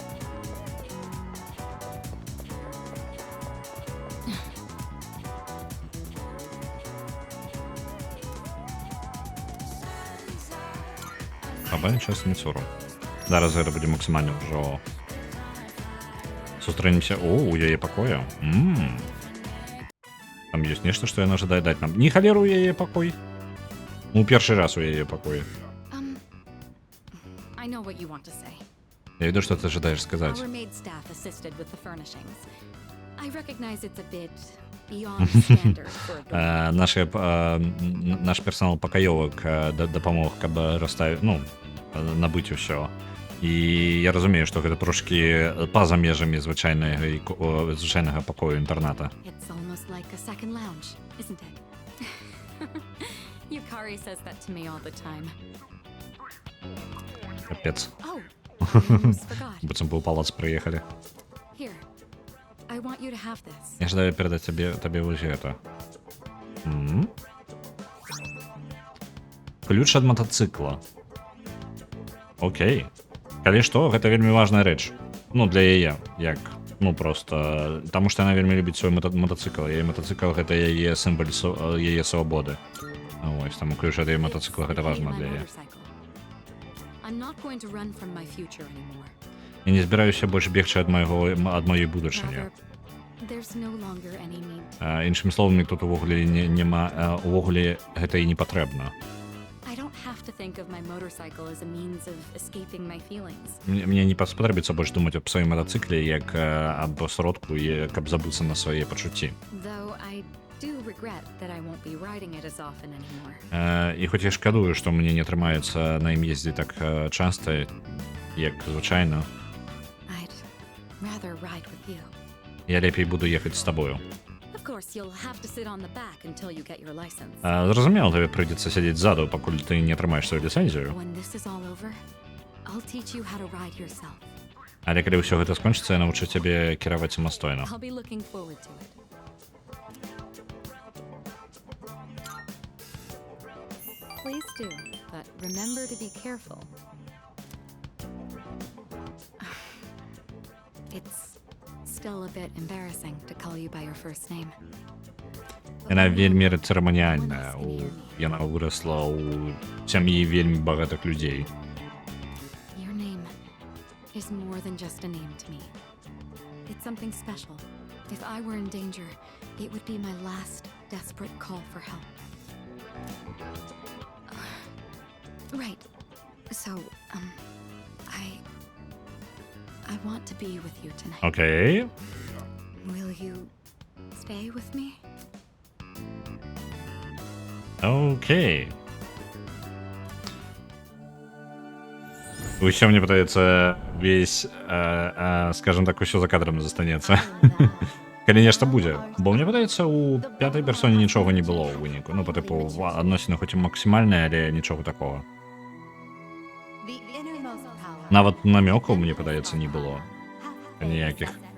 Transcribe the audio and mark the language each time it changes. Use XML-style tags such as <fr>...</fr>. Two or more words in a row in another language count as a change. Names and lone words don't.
<be>Або час Міцуру. Зараз гэта будзе максимальна ўжо. Сустрэнемся. О, у яе пакоя. Там ёсць нешта, што яна жадае даць нам. Не халеру яе пакой. Ну, першы раз у яе пакоі.</be> <en>I know what you want to say.</en> <be>Я веду, што ты жадаеш сказаць.</be> <en>Our maid staff assisted with the furnishings. I recognize it's a bit beyond standard for a dorm.</en> <be>Наш персонал пакаёвак дапамог, каб расставіць, ну, набыць усё. І я разумею, што гэта трошкі па-за межамі звычайнага пакою інтэрната.</be> <en>It's almost like a second lounge, isn't it? Yukari says that to me all the time.</en> <be>Капец.</be> <en>Oh, I almost forgot.</en> <be>Быццам бы ў палац прыехалі.</be> <en>Here, I want you to have this.</en> <be>Я жадаю перадаць табе вось гэта. Ключ ад матацыкла. Окей. Калі што, гэта вельмі важная рэч. Ну, для яе, як, ну, просто, таму што яна вельмі любіць свой мотоцикл. Яе мотоцикл гэта яе сімвал яе свабоды. Вось, таму ключ ад яе мотоцикла гэта важна для яе.</be> <en>I'm not going to run from my future anymore.</en> <be>Я не збіраюся больш бегчы ад маёй будучыні.</be> <en>Rather, there's no longer any need.</en> <be>Іншымі словамі, тут увогуле няма, увогуле гэта і не патрэбна.</be> <en>I don't have to think of my motorcycle as a means of escaping my feelings.</en> <be>Мне не спатрэбіцца больш думаць аб сваім матацыкле, як аб сродку, каб забыцца на свае пачуцці.</be> <en>Though I do regret that I won't be riding it as often anymore.</en> <be>І хоць я шкадую, што мне не атрымаецца на ім ездзіць так часта, як звычайна,</be> <en>I'd rather ride with you.</en> <be>я лепей буду ехаць з табою.</be> <en>Of course, you'll have to sit on the back until you get your license.</en> <be>Зразумела, табе прыйдзецца сядзець ззаду, пакуль ты не атрымаеш сваю ліцэнзію.</be> <en>When this is all over, I'll teach you how to ride yourself.</en> <be>Але калі ўсё гэта скончыцца, я навучу цябе кіраваць самастойна.</be> <en>I'll be looking forward to it. Please do, but remember to be careful. It's still a bit embarrassing to call you by your first name.</en> <be>Яна вельмі цырыманіяльная. Яна вырасла ў сям'і вельмі багатых людзей.</be> <en>Your name is more than just a name to me. It's something special. If I were in danger, it would be my last desperate call for help. Right. So, I want to be with you tonight.</en> <be>Окей.</be> <en>Will you stay with me?</en> <be>Окей. Усё, мне падаецца, весь, скажем так, усё за кадрам застанецца. Калі нешта будзе. Бо мне падаецца, у пятай персоне нічога не было ў выніку. Ну, па тыпу, адносіны хоць і максімальныя, але нічога такого. Нават намёкаў, мне падаецца, не было. Ніякіх.</be>